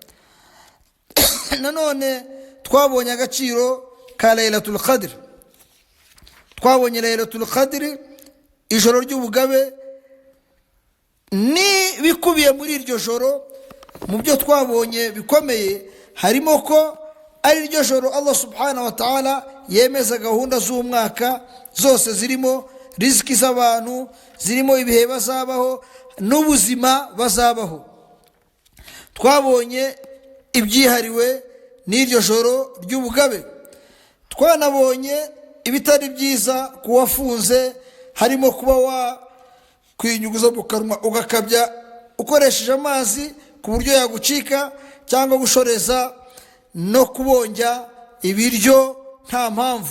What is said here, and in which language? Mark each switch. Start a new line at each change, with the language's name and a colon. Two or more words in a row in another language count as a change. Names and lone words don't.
Kinyarwanda: nanone twabonye agaciro ka Laylatul Qadr. twabonye Laylatul Qadr, ijoro ry'ubugabe, ni bikubiye muri iryo joro. Mu byo twabonye bikomeye harimo ko ari iryo joro Allah
Arabic: سبحانه وتعالى
Kinyarwanda: yemeza gahunda z'umwaka zose, zirimo riziki z'abantu, zirimo ibihe bazabaho n'ubuzima bazabaho. Twabonye ibyihariwe n'iryo joro ry'ubugabe. Twanabonye ibitari byiza kuwafunze, harimo kuba wakwinyuguza mu kanwa ugakabya ukoresheje amazi ku buryo yagucika, cyangwa gushoreza no kubonja ibiryo nta mpamvu.